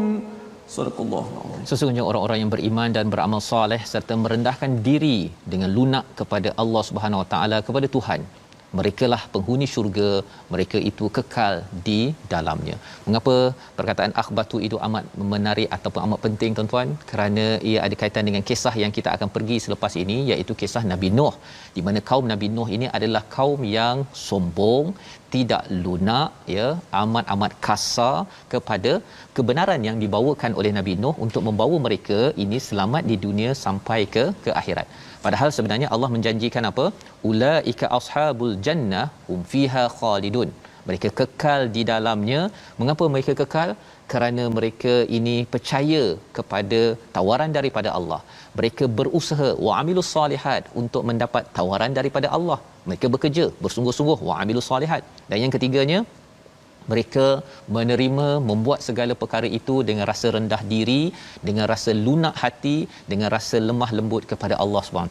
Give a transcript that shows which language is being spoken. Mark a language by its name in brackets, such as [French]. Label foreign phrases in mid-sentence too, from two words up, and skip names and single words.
[Arabic] صدق الله العظيم. [Malay] Sesungguhnya orang-orang yang beriman dan beramal soleh serta merendahkan diri dengan lunak kepada [Arabic] الله سبحانه وتعالى, [Malay] kepada Tuhan, merekalah penghuni syurga, mereka itu kekal di dalamnya. Mengapa perkataan akhbatu itu amat menarik ataupun amat penting tuan-tuan? Kerana ia ada kaitan dengan kisah yang kita akan pergi selepas ini, iaitu kisah Nabi Nuh, di mana kaum Nabi Nuh ini adalah kaum yang sombong, tidak lunak, ya, amat kasar kepada kebenaran yang dibawakan oleh Nabi Nuh untuk membawa mereka ini selamat di dunia sampai ke akhirat. Padahal sebenarnya Allah menjanjikan apa? [Arabic] أولئك أصحاب الجنة هم فيها خالدون. [Malay] Mereka kekal di dalamnya. Mengapa mereka kekal? Kerana mereka ini percaya kepada tawaran daripada Allah. Mereka berusaha [Arabic] وعملوا الصالحات [Malay] untuk mendapat tawaran daripada Allah. Mereka bekerja bersungguh-sungguh [Arabic] وعملوا الصالحات. [Malay] Dan yang ketiganya, mereka menerima, membuat segala perkara itu dengan rasa rendah diri, dengan rasa lunak hati, dengan rasa lemah lembut kepada Allah SWT.